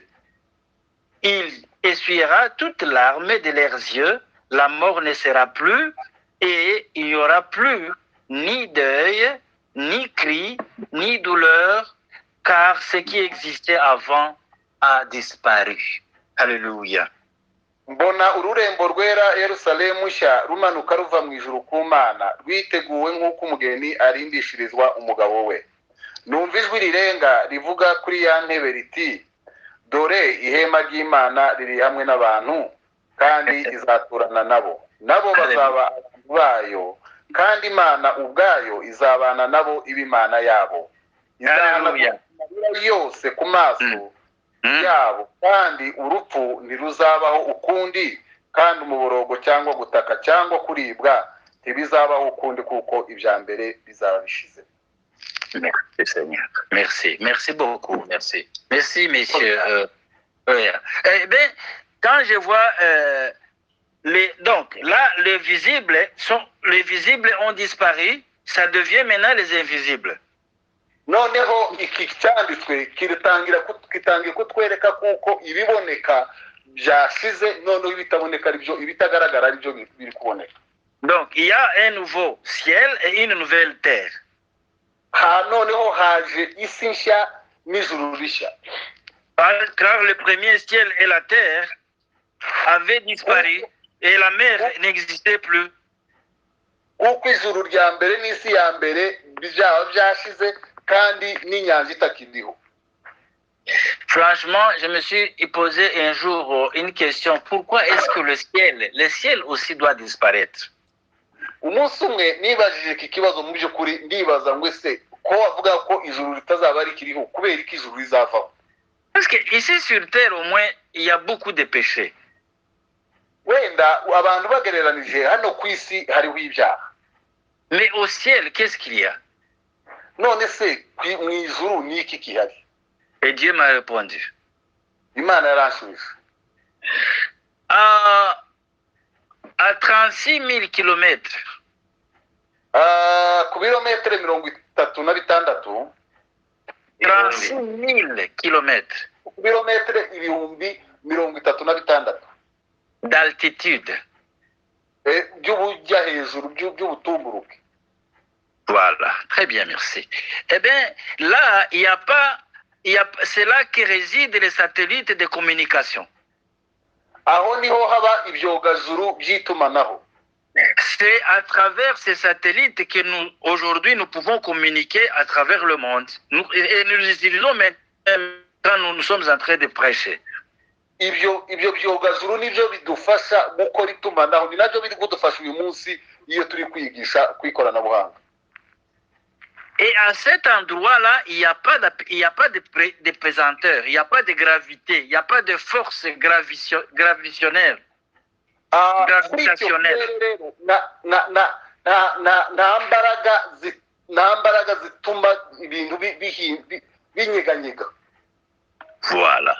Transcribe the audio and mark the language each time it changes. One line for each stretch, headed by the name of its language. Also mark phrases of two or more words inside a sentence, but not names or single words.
French: Il essuiera toute larme de leurs yeux, la mort ne sera plus, et il n'y aura plus ni deuil, ni cri, ni douleur, car ce qui existait avant a disparu. Alléluia.
Kinyarwanda: Mbona ururembo rwera Yerusalemu nshya rumanuka ruva mu ijuru ku Mana rwiteguwe nk'uko umugeni arindishirizwa umugabo we. Numva ijwi rirenga rivuga kuri ya ntebe riti: dore ihema ry'Imana riri hamwe n'abantu kandi izaturana nabo bazaba abantu bayo kandi Imana ubwayo izabana nabo ibimana yabo. Izahana yose ku maso yabo kandi urupfu ntiruzabaho ukundi kandi umuborogo cyangwa gutaka cyangwa kuribwa ntibizabaho ukundi kuko ibya mbere bizaba bishize.
French: Merci Seigneur. Merci beaucoup. Merci messieurs. Eh bien, quand je vois donc là les visibles ont disparu, ça devient maintenant les invisibles.
Kinyarwanda: Noneho iki cyanditswe kitangiye kutwereka kuko ibiboneka byashize noneho ibitaboneka aribyo ibitagaragara aribyo biri kuboneka.
French: Donc il y a un nouveau ciel et une nouvelle terre.
Kinyarwanda: Noneho haje isi nshya n'ijuru rishya.
French: Car le premier ciel et la terre avaient disparu et la mer n'existait plus.
Kinyarwanda: Kuko ijuru rya mbere n'isi ya mbere byaba byashize kandi n'inyanja itakiriho.
French: Franchement, je me suis posé un jour une question. Pourquoi est-ce que le ciel aussi doit disparaître?
Kinyarwanda: Umunsi umwe nibajije iki kibazo mu by'ukuri ndibaza ngo ese ko bavuga ko ijuru ritazaba rikiriho kubera ko ijuru rizavaho.
French: Parce que ici sur terre au moins il y a beaucoup de péchés.
Kinyarwanda: Wenda abantu bagereranije hano ku isi hariho ibyaha.
French: Mais au ciel, qu'est-ce qu'il y a?
Kinyarwanda: None se mu ijuru ni iki kihari?
French: Et Dieu m'a répondu.
Kinyarwanda: Imana yaranshubije.
French: À 36 000 kilomètres.
Kinyarwanda: Ku birometero 36.
French: 36 000 kilomètres.
Kinyarwanda: Ku birometero 36.
French: D'altitude.
Kinyarwanda: By'ubujya hejuru by'ubutumburuke.
French: Voilà, très bien, merci. Eh bien, là, c'est là que résident les satellites de communication. C'est à travers ces satellites que nous, aujourd'hui, nous pouvons communiquer à travers le monde. Et nous les utilisons même quand nous sommes en train de prêcher.
Kinyarwanda: Ibyo byogazuru nibyo bidufasha gukora itumanaho ni nabyo biri kudufasha uyu munsi iyo turi kwigisha kwikoranabuhanga.
French: Et à cet endroit-là, il n'y a pas de pesanteur, il n'y a pas de gravité, il n'y a pas de force gravitationnelle. Voilà.